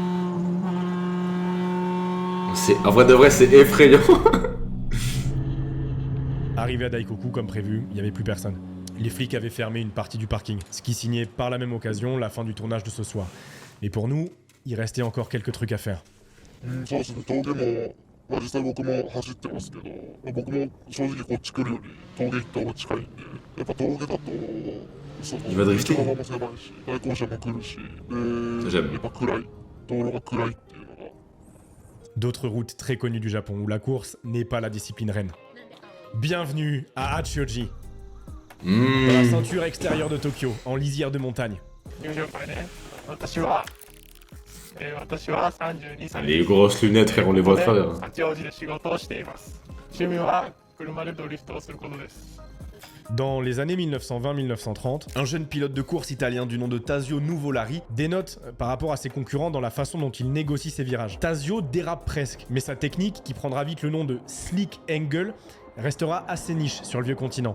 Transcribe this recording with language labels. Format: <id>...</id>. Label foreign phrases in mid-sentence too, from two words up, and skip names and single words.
<fr>En vrai de vrai, c'est effrayant. Arrivé à Daikoku, comme prévu, il n'y avait plus personne. Les flics avaient fermé une partie du parking, ce qui signait par la même occasion la fin du tournage de ce soir. Mais pour nous, il restait encore quelques trucs à faire.</fr> <ja>そうですね、峠も、まあ、実際僕も走ってますけど、まあ、僕も正直こっち来るより峠行った方が近いんで、やっぱ峠だとその</ja> <fr>Il va drifter.</fr> <ja>道幅も狭いし、対向車も来るし、で、</ja> <fr>J'aime.</fr> <ja>やっぱ暗い、道路が暗いっていうのが</ja> <fr>D'autres routes très connues du Japon où la course n'est pas la discipline reine. Bienvenue à Hachioji, dans la ceinture extérieure de Tokyo, en lisière de montagne.</fr> <ja>入場会ね、私は32歳</ja> <fr>Les grosses lunettes, frère, on les voit à travers. Hein.</fr> <ja>八王子で仕事をしています。趣味は車でドリフトをすることです。</ja> <fr>Dans les années 1920-1930, un jeune pilote de course italien du nom de Tazio Nuvolari dénote par rapport à ses concurrents dans la façon dont il négocie ses virages. Tazio dérape presque, mais sa technique, qui prendra vite le nom de Slick Angle, restera assez niche sur le vieux continent.</fr>